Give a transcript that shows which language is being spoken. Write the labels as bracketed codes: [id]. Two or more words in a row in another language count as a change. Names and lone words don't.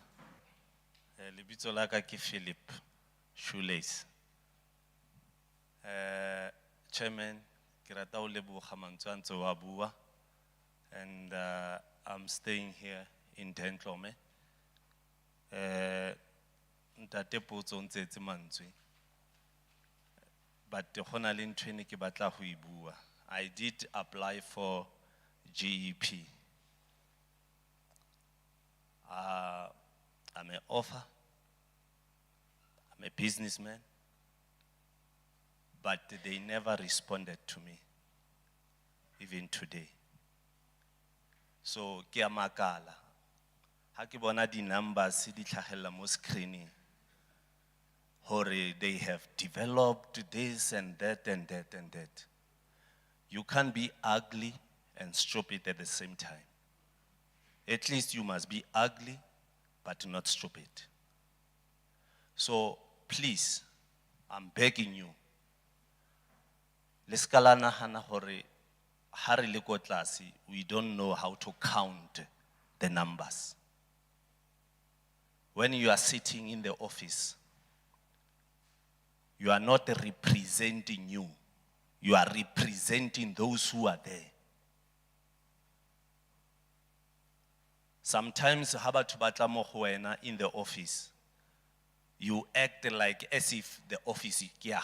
[st] Lebitso la ka ke Philip Shoelace. [en] Chairman, [st] ke rata o leboga mantswe a ntse wa bua [en] and I'm staying here [st] in Tentlome. Ntate Potso o ntshetse mantswe. But go na le ntho e ne ke batla go e bua. [en] I did apply for GEP. I'm an author, I'm a businessman, but they never responded to me, even today. So, [st] ke a makala. Ha ke bona di numbers di tlhagella mo screening, hore [en] they have developed this and that [st] and that and that. [en] You can't be ugly and stupid at the same time. At least you must be ugly, but not stupid. So please, I'm begging you. [st] Leskalana hana hore hari le ko tlase, [en] we don't know how to count the numbers. When you are sitting in the office, you are not representing you. You are representing those who are there. Sometimes, in the office, you act like as if the office is here.